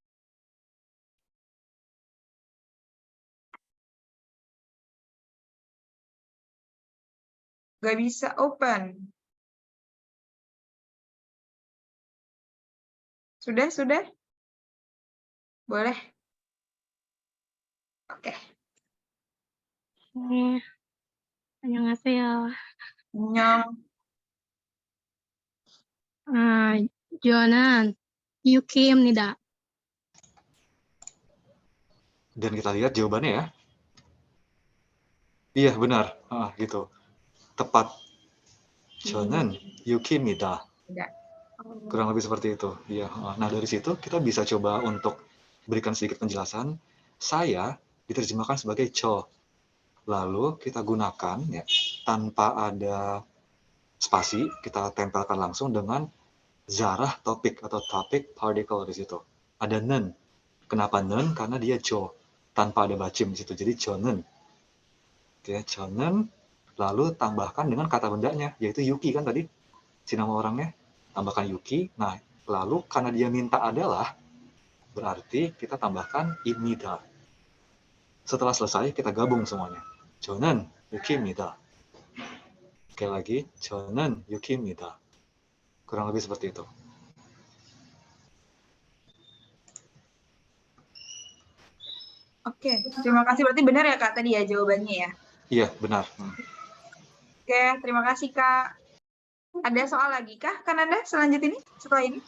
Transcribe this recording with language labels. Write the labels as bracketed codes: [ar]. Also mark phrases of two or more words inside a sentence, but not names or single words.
[id] Nggak bisa open. Sudah? Boleh? Oke. [ko] 네, 안녕하세요. Nyong. 저는 유키입니다. [id] Dan kita lihat jawabannya ya. Iya, benar. Gitu. Tepat. [ko] 저는 유키입니다. [id] Tidak. Kurang lebih seperti itu. Iya. Nah, dari situ kita bisa coba untuk berikan sedikit penjelasan. Saya diterjemahkan sebagai 저. Lalu kita gunakan ya, tanpa ada spasi, kita tempelkan langsung dengan zarah topik atau [en] topic particle [id] di situ. Ada nen. Kenapa nen? Karena dia 저. Tanpa ada bacim di situ. Jadi 저는. Oke, 저는. Lalu tambahkan dengan kata bendanya, yaitu Yuki kan tadi. Si nama orangnya. Tambahkan Yuki. Nah, lalu karena dia minta adalah, berarti kita tambahkan 입니다. Setelah selesai, kita gabung semuanya. [ko] 저는 유키입니다. [id] Sekali lagi, [ko] 저는 유키입니다. [id] Kurang lebih seperti itu. Oke, terima kasih. Berarti benar ya Kak tadi ya jawabannya ya? Iya, benar. Oke, terima kasih Kak. Ada soal lagi kah Kananda selanjutnya setelah ini?